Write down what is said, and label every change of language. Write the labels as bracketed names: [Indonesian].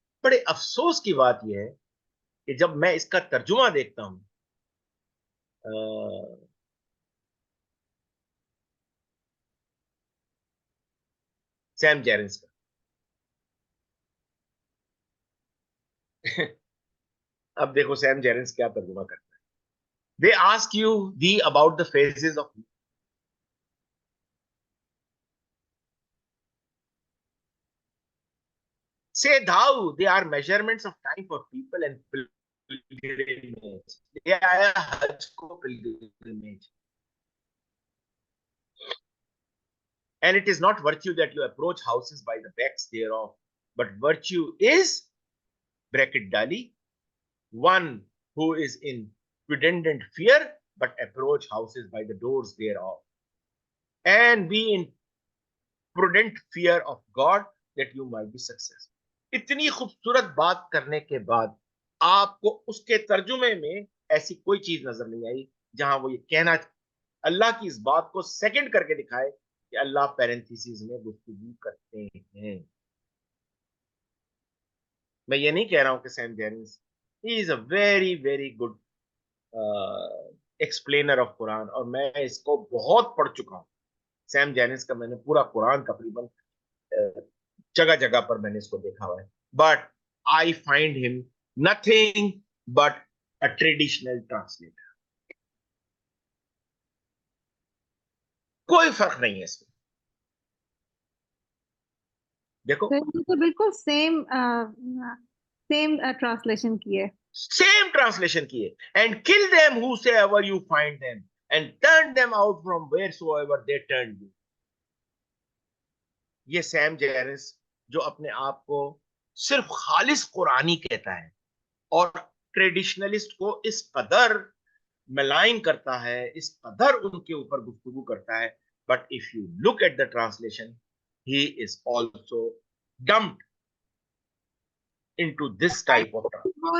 [Hindi] बड़े अफसोस की बात यह है कि जब मैं इसका तर्जुमा देखता हूं सैम जेरिन्स का, अब देखो सैम जेरिन्स क्या तर्जुमा करता है। [English] They ask you thee about the phases of, say thou, they are measurements of time for people and pilgrimage. [Hindi] ये आया हज को pilgrimage. [English] And it is not virtue that you approach houses by the backs thereof, but virtue is, bracket डाली, one who is in prudent fear, but approach houses by the doors thereof. And be in prudent fear of God that you might be successful. [Hindi] इतनी खूबसूरत बात करने के बाद आपको उसके तर्जुमे में ऐसी कोई चीज नजर नहीं आई जहां वो ये कहना, अल्लाह की इस बात को सेकंड करके दिखाए कि अल्लाह पैरेंथेसिस में गुफ्तगू करते हैं। मैं ये नहीं कह रहा हूं कि Sam जेरिन्स [English] he is a very very good explainer of Quran, [Hindi] और मैं इसको बहुत पढ़ चुका हूं। सैम जेरिन्स का मैंने पूरा कुरान तकरीबन जगह जगह पर मैंने इसको देखा हुआ है, [English] But I find him nothing but a traditional translator. [Hindi] कोई फर्क नहीं है इसमें। देखो तो ये तो बिल्कुल सेम सेम ट्रांसलेशन की है। सेम ट्रांसलेशन किए, [English] And kill them whosoever you find them and turn them out from wheresoever they turned you। [Hindi] ये सैम जेरिस जो अपने आप को सिर्फ खालिस कुरानी कहता है और ट्रेडिशनलिस्ट को इस कदर मलाइन करता है, इस कदर उनके ऊपर गुफ्तगू करता है, [English] But if you look at the translation he is also dumped into this type of translation.